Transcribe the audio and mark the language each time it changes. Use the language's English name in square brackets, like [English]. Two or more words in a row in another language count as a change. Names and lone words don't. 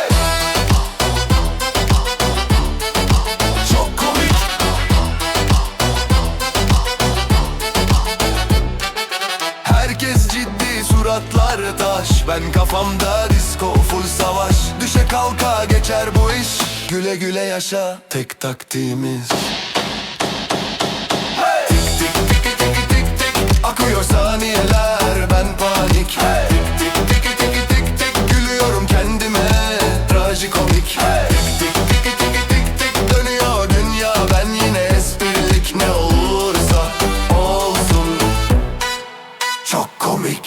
[Turkish] Çok komik. Herkes ciddi, suratlar taş, ben kafamda [English] disco full [Turkish] savaş. Düşe kalka geçer bu iş, güle güle yaşa, tek taktiğimiz. Tik tik tik tik tik tik akıyor saniyeler, ben panik. Tik tik tik tik tik tik gülüyorum kendime, trajikomik. Tik tik tik tik tik tik dönüyor dünya, ben yine esprilik, ne olursa olsun, çok komik.